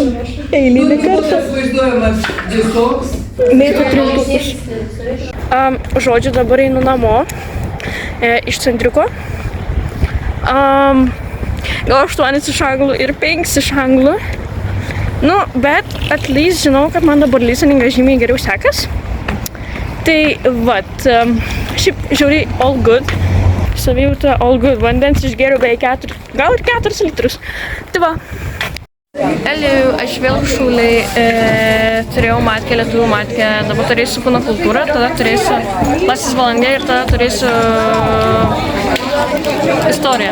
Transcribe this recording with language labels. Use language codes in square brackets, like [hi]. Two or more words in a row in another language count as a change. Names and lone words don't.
[lt] Eilinį kartą. Mėtų trintukus. Žodžiu, dabar einu namo. Iš centriuko. Gal 8 iš anglų ir 5 iš anglų. Nu, bet [en] at least [lt] žinau, kad man dabar listeningas žymiai geriau sekas. Tai vat, šiaip žiauriai [en] all good. [lt] Savijauta [en] all good. [lt] Vandens išgėriau beveik 4, gal ir 4 litrus. Tai va. Hello, aš vėl šūliai turėjau matkę, lietuvių matkę. Dabar turėsiu kūno kultūrą, tada turėsiu laisvės valandė ir tada turėsiu istoriją.